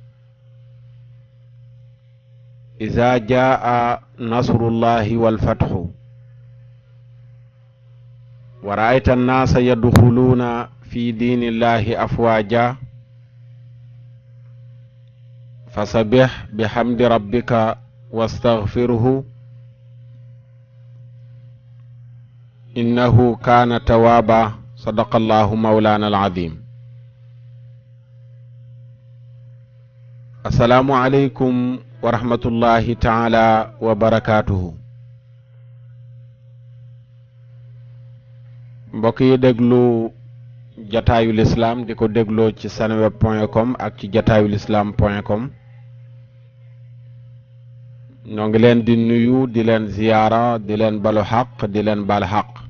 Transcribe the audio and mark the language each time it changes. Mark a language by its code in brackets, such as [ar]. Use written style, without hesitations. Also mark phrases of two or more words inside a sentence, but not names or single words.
[ar] إذا جاء نصر الله والفتح ورأيت الناس يدخلون في دين الله أفواجا فسبح بحمد ربك واستغفره إنه كان توابا. صدق الله مولانا العظيم. السلام عليكم ورحمة الله تعالى وبركاته. [wo] mbokk yi déglu jataayul islam di ko dégloo ci seneweb.com ak ci jataayul islam.com, ñoo ngi leen di nuyu, di leen ziyaara, di leen balu xaq, di leen bal xaq,